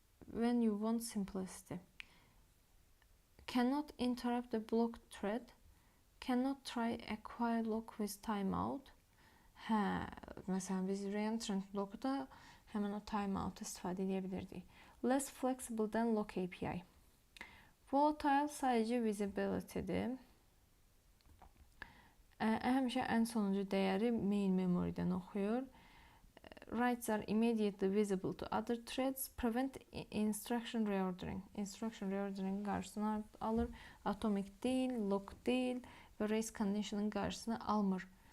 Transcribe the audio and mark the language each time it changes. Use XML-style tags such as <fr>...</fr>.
<en>When you want simplicity. Cannot interrupt the block thread. Cannot try acquire lock with timeout.</en> <az>Mesela biz reentrant block'da hemen o timeout istifadə edə bilirdik.</az> <en>Less flexible than lock API.</en> <az>Volatile sadece visibility'dir. Həmişə ən sonuncu dəyəri main memory'dən oxuyur.</az> <en>Writes are immediately visible to other threads. Prevent instruction reordering.</en> <az>Instruction reordering qarşısını alır. Atomic deyil, lock deyil və race condition'ın qarşısını almır.</az>